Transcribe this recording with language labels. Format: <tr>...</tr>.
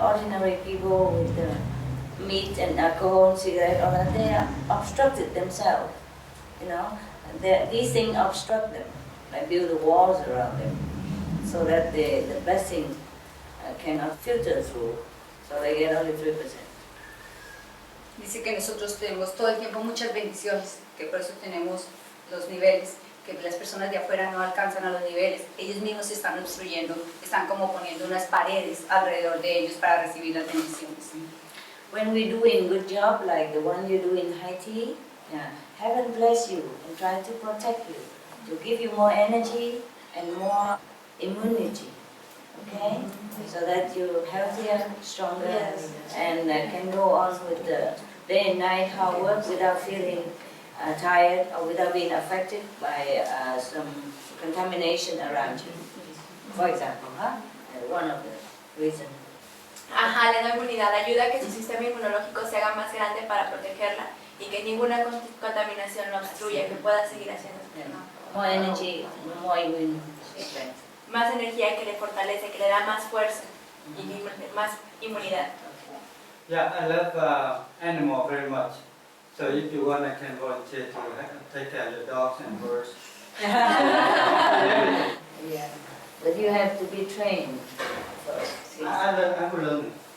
<en>Ordinary people with the meat and alcohol, cigarette, all that, they are obstructed themselves. You know, these things obstruct them. They build the walls around them so that the blessing cannot filter through. So they get only 3%.</en> <es>Dice que nosotros tenemos todo el tiempo muchas bendiciones, que por eso tenemos los niveles, que las personas de afuera no alcanzan a los niveles. Ellos mismos se están obstruyendo, están como poniendo unas paredes alrededor de ellos para recibir las bendiciones.</es> <en>When we're doing good job like the one you do in Haiti, heaven bless you and try to protect you, to give you more energy and more immunity, okay? So that you're healthier, stronger, and can go on with the day and night hard work without feeling tired or without being affected by some contamination around you. For example, one of the reasons.</en> <es>Ajá, le da inmunidad, ayuda a que su sistema inmunológico se haga más grande para protegerla y que ninguna contaminación lo obstruya, que pueda seguir haciendo su trabajo.</es> <en>More energy, more immune strength.</en> <es>Más energía que le fortalece, que le da más fuerza y más inmunidad.</es> <en>Yeah, I love animal very much. So if you want, I can volunteer to take care of your dogs and birds. Yeah, but you have to be trained first. I will learn.</en>